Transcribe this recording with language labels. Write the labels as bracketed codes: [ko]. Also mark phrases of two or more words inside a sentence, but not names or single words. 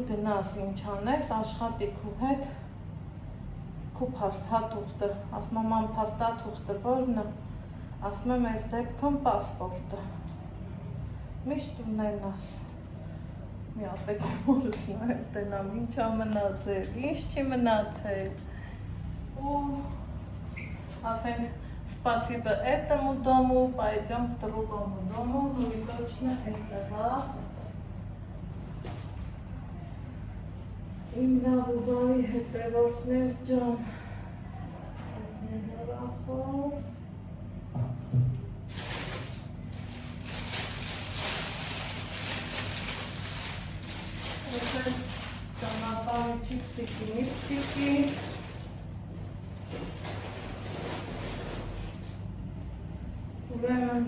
[hy] գնաս ինչ անես, աշխատի քու հետ, քու փաստաթուղթը, ասում եմ ամ փաստաթուղթը որն է, ասում եմ այս դեպքում պասպորտը, միշտ ունենաս, մի ատեք մորս նայել տենամ, ինչ ա մնացել, ինչ չի մնացել, ու ասենք, [ru] спасибо этому дому, пойдем к другому дому, ну и точно этого. [hy] Իմ լավ ու բարի հետևորդներ ջան, այս ներախով, ես էլ ճանապարհի չիպսիկի, ուրեմն